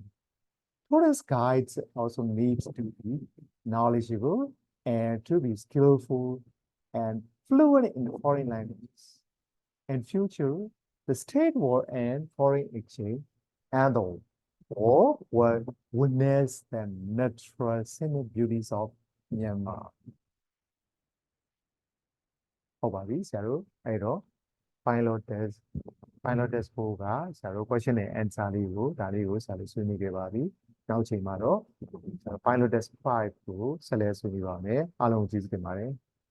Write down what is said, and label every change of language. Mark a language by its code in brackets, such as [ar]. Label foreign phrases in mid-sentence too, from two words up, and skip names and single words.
[en] Tourist guides also need to be knowledgeable and to be skillful and fluent in foreign languages. In future, the state will end foreign exchange and all, or will witness the natural scenic beauties of Myanmar. [my] ဟုတ်ပါပြီဆရာတို့အဲ့တော့ [en] pilot test [my] 4ကဆရာတို့ question နဲ့ answer လေးကိုဒါလေးကိုဆရာတို့ဆွေးနွေးခဲ့ပါပြီနောက်ချိန်မှာတော့ [en] pilot test [my] 5ကိုဆက်လက်ဆွေးနွေးပါမယ်အားလုံးကျေးဇူးတင်ပါတယ်